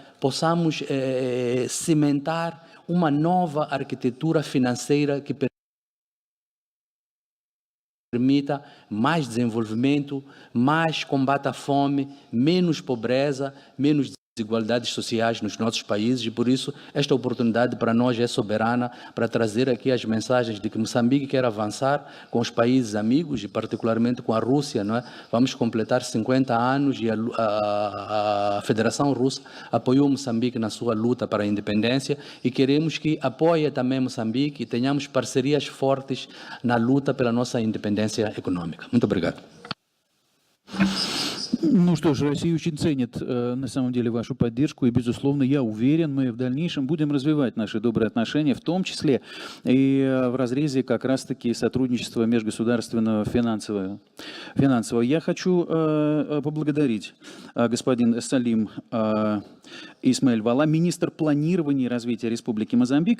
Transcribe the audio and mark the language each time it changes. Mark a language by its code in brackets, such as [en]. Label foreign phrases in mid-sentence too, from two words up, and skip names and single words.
[pt] Possamos cimentar uma nova arquitetura financeira que permita mais desenvolvimento, mais combate à fome, menos pobreza, menos desigualdades sociais nos nossos países, e por isso esta oportunidade para nós é soberana para trazer aqui as mensagens de que Moçambique quer avançar com os países amigos e particularmente com a Rússia, não é? Vamos completar 50 anos e a Federação Russa apoiou Moçambique na sua luta para a independência e queremos que apoie também Moçambique e tenhamos parcerias fortes na luta pela nossa independência econômica. Muito obrigado. [ru] Ну что ж, Россия очень ценит на самом деле вашу поддержку, и, безусловно, я уверен, мы в дальнейшем будем развивать наши добрые отношения, в том числе и в разрезе как раз-таки сотрудничества межгосударственного финансового. Я хочу поблагодарить господин Салим Исмаэль Вала, министр планирования и развития Республики Мозамбик.